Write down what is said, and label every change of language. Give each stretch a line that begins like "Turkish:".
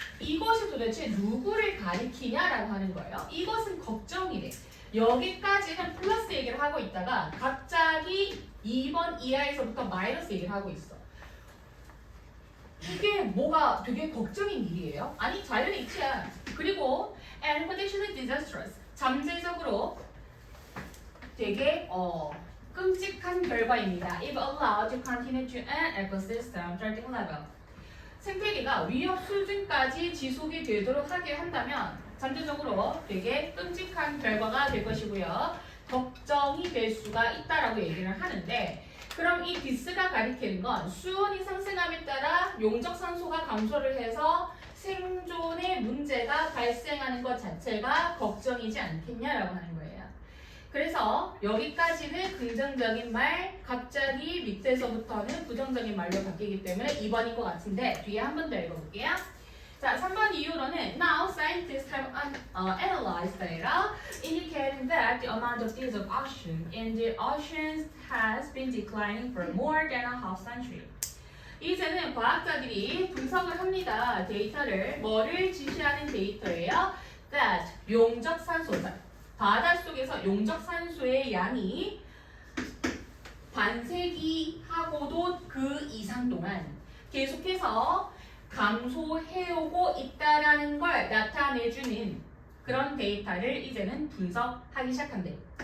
Korean: 이것이 도대체 누구를 가리키냐라고 하는 거예요. 이것은 걱정이래. 여기까지는 플러스 얘기를 하고 있다가 갑자기 2번 이하에서부터 마이너스 얘기를 하고 있어. 이게 뭐가 되게 걱정인 일이에요? 아니 자연의 이치야. 그리고
English: and potentially disastrous.
Korean: 잠재적으로 되게 끔찍한 결과입니다.
English: If allowed to continue to an ecosystem threatening level.
Korean: 생태계가 위협 수준까지 지속이 되도록 하게 한다면 잠재적으로 되게 끔찍한 결과가 될 것이고요. 걱정이 될 수가 있다라고 얘기를 하는데 그럼 이 디스가 가리키는 건 수온이 상승함에 따라 용적 산소가 감소를 해서 생존에 문제가 발생하는 것 자체가 걱정이지 않겠냐라고 하는 거예요. 그래서 여기까지는 긍정적인 말, 갑자기 밑에서부터는 부정적인 말로 바뀌기 때문에 2번인 것 같은데 뒤에 한 번 더 읽어볼게요. 자, 3번 이후로는
English: Now scientists have analyzed data indicating that the amount of diesel oxygen in the oceans has been declining for more than a half century.
Korean: 이제는 과학자들이 분석을 합니다. 데이터를 뭐를 지시하는 데이터예요? That 용적 산소, 바닷속에서 용적 산소의 양이 반세기하고도 그 이상 동안 계속해서 감소해오고 있다라는 걸 나타내주는 그런 데이터를 이제는 분석하기 시작한대.